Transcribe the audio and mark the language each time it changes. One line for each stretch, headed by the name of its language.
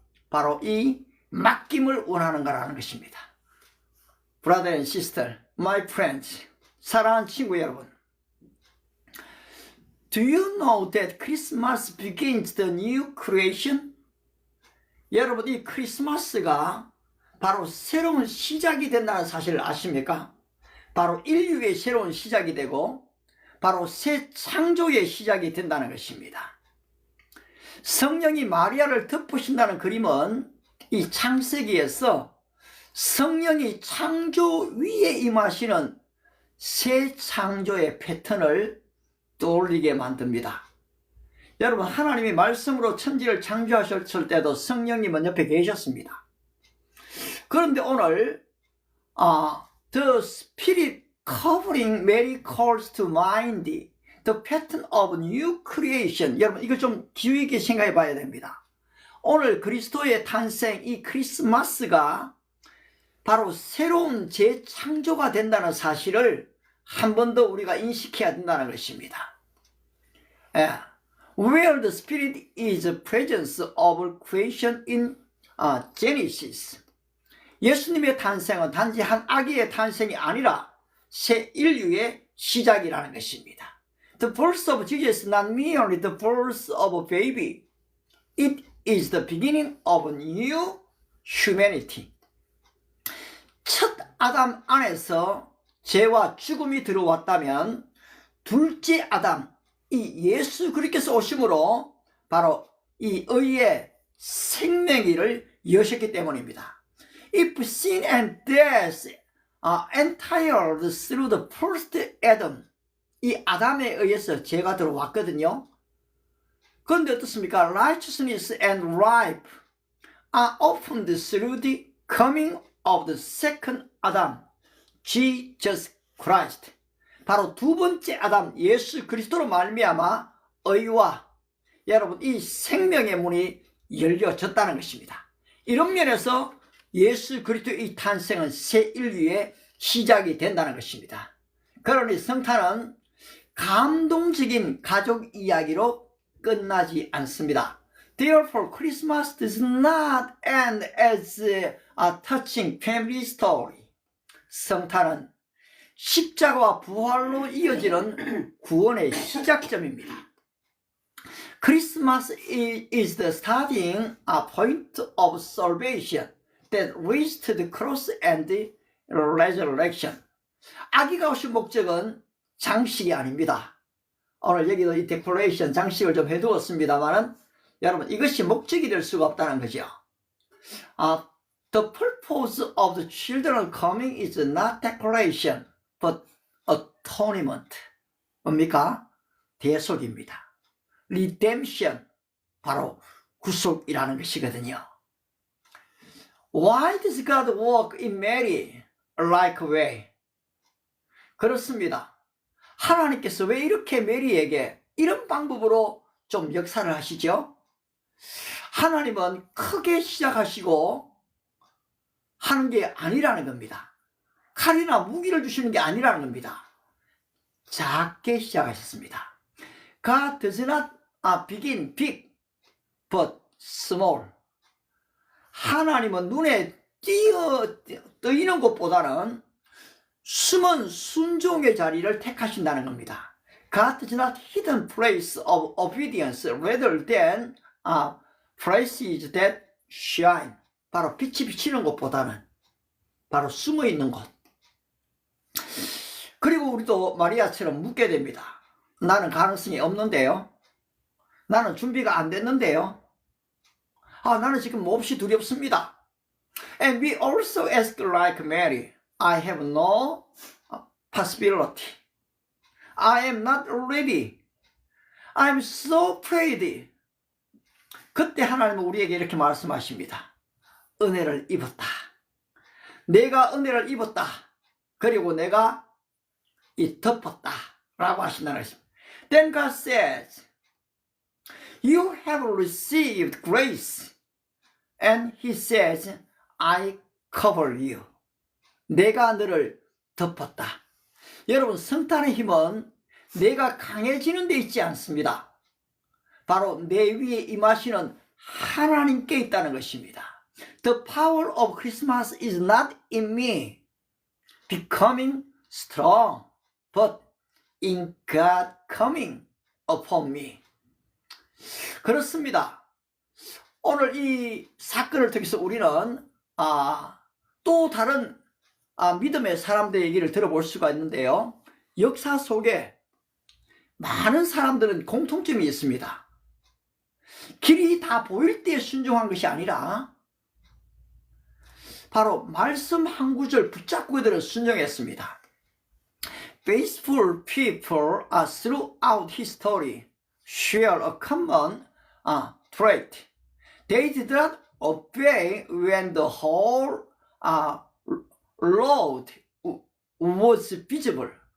Korean: 바로 이 맡김을 원하는가라는 것입니다.
English: Brother and sister, my friends,
Korean: 사랑하는 친구 여러분,
English: do you know that Christmas begins the new creation?
Korean: 여러분, 이 크리스마스가 바로 새로운 시작이 된다는 사실을 아십니까? 바로 인류의 새로운 시작이 되고 바로 새 창조의 시작이 된다는 것입니다. 성령이 마리아를 덮으신다는 그림은 이 창세기에서 성령이 창조 위에 임하시는 새 창조의 패턴을 떠올리게 만듭니다. 여러분, 하나님이 말씀으로 천지를 창조하셨을 때도 성령님은 옆에 계셨습니다. 그런데 오늘
English: The Spirit covering Mary calls to mind the pattern of new creation.
Korean: 여러분, 이거 좀 주의 깊게 생각해 봐야 됩니다. 오늘 그리스도의 탄생, 이 크리스마스가 바로 새로운 재창조가 된다는 사실을 한 번 더 우리가 인식해야 된다는 것입니다.
English: Where the Spirit is the presence of creation in Genesis.
Korean: 예수님의 탄생은 단지 한 아기의 탄생이 아니라 새 인류의 시작이라는 것입니다.
English: The birth of Jesus is not merely the birth of a baby. It is the beginning of a new humanity.
Korean: 첫 아담 안에서 죄와 죽음이 들어왔다면 둘째 아담, 이 예수 그리스도께서 오심으로 바로 이 의의 생명기를 여셨기 때문입니다.
English: If sin and death are entered through the first Adam,
Korean: 이 아담에 의해서 죄가 들어왔거든요. 그런데 어떻습니까?
English: Righteousness and life are opened through the coming of the second Adam, Jesus Christ.
Korean: 바로 두 번째 아담 예수 그리스도로 말미암아 의와 여러분 이 생명의 문이 열려졌다는 것입니다. 이런 면에서 예수 그리스도의 이 탄생은 새 인류의 시작이 된다는 것입니다. 그러니 성탄은 감동적인 가족 이야기로 끝나지 않습니다.
English: Therefore, Christmas does not end as a touching family story.
Korean: 성탄은 십자가와 부활로 이어지는 구원의 시작점입니다.
English: Christmas is the starting point of salvation that leads to the cross and the resurrection.
Korean: 아기가 오신 목적은 장식이 아닙니다. 오늘 여기도 이 데코레이션 장식을 좀 해두었습니다만은 여러분 이것이 목적이 될 수가 없다는 거죠.
English: The purpose of the children coming is not decoration, but atonement.
Korean: 뭡니까? 대속입니다. Redemption, 바로 구속이라는 것이거든요.
English: Why does God work in Mary like way?
Korean: 그렇습니다. 하나님께서 왜 이렇게 메리에게 이런 방법으로 좀 역사를 하시죠? 하나님은 크게 시작하시고 하는 게 아니라는 겁니다. 칼이나 무기를 주시는 게 아니라는 겁니다. 작게 시작하셨습니다.
English: God does not begin big, but small.
Korean: 하나님은 눈에 뜨이는 것보다는 숨은 순종의 자리를 택하신다는 겁니다.
English: God does not hidden place of obedience rather than places that shine.
Korean: 바로 빛이 비치는 것보다는 바로 숨어 있는 곳. 그리고 우리도 마리아처럼 묻게 됩니다. 나는 가능성이 없는데요. 나는 준비가 안 됐는데요. 나는 지금 몹시 두렵습니다.
English: And we also ask like Mary, I have no possibility. I am not ready. I'm so afraid.
Korean: 그때 하나님은 우리에게 이렇게 말씀하십니다. 은혜를 입었다. 내가 은혜를 입었다. 그리고 내가 이 덮었다. 라고 하신다는 것입니다.
English: Then God says, You have received grace. And He says, I cover you.
Korean: 내가 너를 덮었다. 여러분, 성탄의 힘은 내가 강해지는 데 있지 않습니다. 바로 내 위에 임하시는 하나님께 있다는 것입니다.
English: The power of Christmas is not in me becoming strong, but in God coming upon me.
Korean: 그렇습니다. 오늘 이 사건을 통해서 우리는 또 다른 믿음의 사람들의 얘기를 들어볼 수가 있는데요. 역사 속에 많은 사람들은 공통점이 있습니다. 길이 다 보일 때 순종한 것이 아니라 바로 말씀 한 구절 붙잡고 그들은 순종했습니다.
English: Faithful people throughout history share a common trait. They did not obey when the whole road was visible.